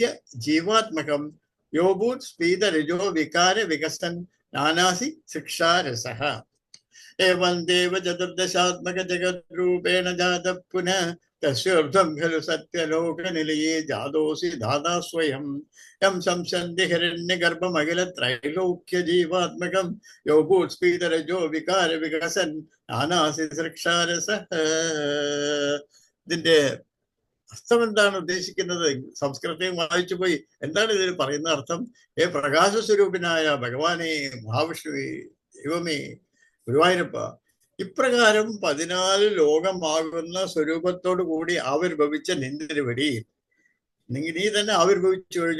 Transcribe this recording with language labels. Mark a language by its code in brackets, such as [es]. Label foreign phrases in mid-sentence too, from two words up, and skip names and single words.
[sa] जीवात्मकं यो भूत् स्फीतरजो विकार विकसन नानासि शिक्षारसः एवं देव चतुर्दशात्मक जगद्रूपेण जातः पुनः तस्योर्ध्वं खलु सत्यलोकनिलये जातोऽसि दादा स्वयं यं संसन्ति हिरण्यगर्भम अखिल त्रैलोक्य जीवात्मकं यो भूत् स्फीतरजो विकार विकसन नानासि शिक्षारसः [ml] ഇതിന്റെ അർത്ഥം എന്താണ് ഉദ്ദേശിക്കുന്നത്? സംസ്കൃതം വായിച്ചു പോയി. എന്താണ് ഇതിൽ പറയുന്ന അർത്ഥം? പ്രകാശ സ്വരൂപനായ ഭഗവാനെ, മഹാവിഷ്ണുവേ, ദൈവമേ, ഗുരുവായൂരപ്പ, ഇപ്രകാരം 14 ലോകമാകുന്ന സ്വരൂപത്തോടു കൂടി ആവിർഭവിച്ച നിന്തിരുവടി, നീ തന്നെ ആവിർഭവിച്ചു കഴിഞ്ഞു.